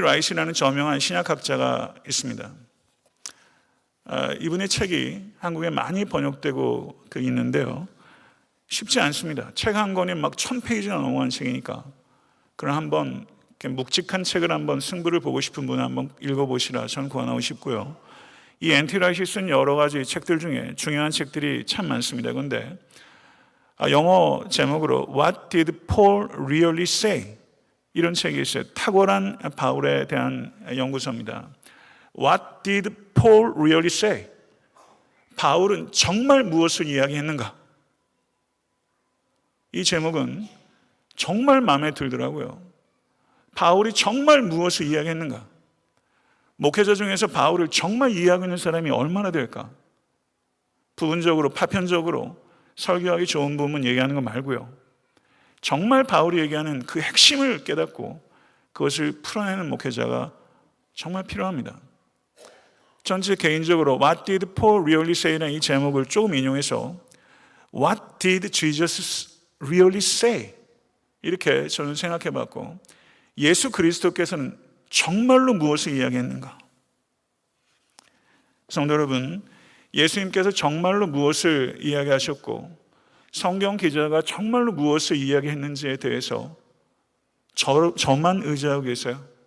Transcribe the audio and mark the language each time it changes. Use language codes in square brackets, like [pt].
[ko] 라이트라는 저명한 신약학자가 있습니다. 이분의 책이 한국에 많이 번역되고 있는데요. 쉽지 않습니다. 책 한 권이 막 1000페이지나 넘어간 책이니까. 그럼 한번 묵직한 책을 한번 승부를 보고 싶은 분은 한번 읽어보시라 저는 권하고 싶고요. 이 N.T. 라이트가 쓴 여러 가지 책들 중에 중요한 책들이 참 많습니다. 그런데 영어 제목으로 [en] What did Paul really say? [ko] 이런 책이 있어요. 탁월한 바울에 대한 연구서입니다. [en] What did Paul really say? [ko] 바울은 정말 무엇을 이야기했는가? 이 제목은 정말 마음에 들더라고요. 바울이 정말 무엇을 이야기했는가? 목회자 중에서 바울을 정말 이해하고 있는 사람이 얼마나 될까? 부분적으로, 파편적으로 설교하기 좋은 부분 얘기하는 거 말고요. 정말 바울이 얘기하는 그 핵심을 깨닫고 그것을 풀어내는 목회자가 정말 필요합니다. 전체 개인적으로 [en] What did Paul really say [ko] 라는 이 제목을 조금 인용해서 [en] What did Jesus really say? [ko] 이렇게 저는 생각해 봤고, 예수 그리스도께서는 정말로 무엇을 이야기했는가? 성도 여러분, 예수님께서 정말로 무엇을 이야기하셨고 성경 기자가 정말로 무엇을 이야기했는지에 대해서 저만 의지하고 계세요?